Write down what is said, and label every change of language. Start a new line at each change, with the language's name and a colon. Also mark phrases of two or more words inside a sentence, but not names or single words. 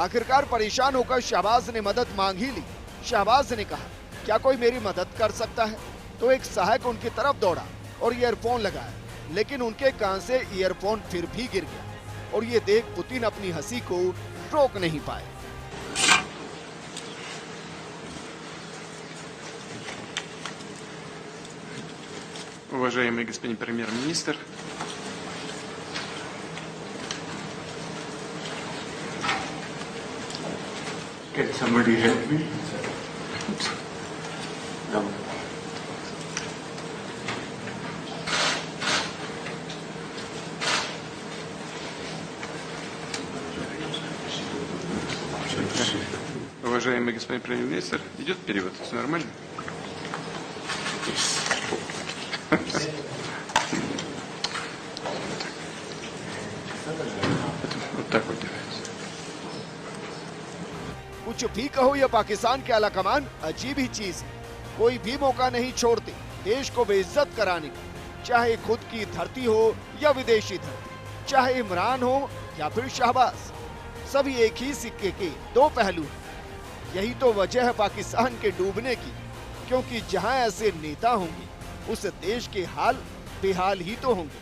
Hindi: आखिरकार परेशान होकर शहबाज ने मदद मांग ही ली। शहबाज ने कहा, क्या कोई मेरी मदद कर सकता है? तो एक सहायक उनकी तरफ दौड़ा और ईयरफोन लगाया, लेकिन उनके कान से ईयरफोन फिर भी गिर गया और ये देख पुतिन अपनी हंसी को रोक नहीं पाए।
Russian: Уважаемый господин премьер-министр,
English: can somebody help me? No.
Russian: Уважаемый господин премьер-министр, идет перевод? Все нормально? Вот так вот делается.
Hindi: कुछ भी कहो, यह पाकिस्तान के आला कमान अजीब ही चीज है। कोई भी मौका नहीं छोड़ते देश को बेइज्जत कराने का, चाहे खुद की धरती हो या विदेशी धरती, चाहे इमरान हो या फिर शहबाज। सभी एक ही सिक्के के दो पहलू हैं। यही तो वजह है पाकिस्तान के डूबने की, क्योंकि जहां ऐसे नेता होंगे उस देश के हाल बेहाल ही तो होंगे।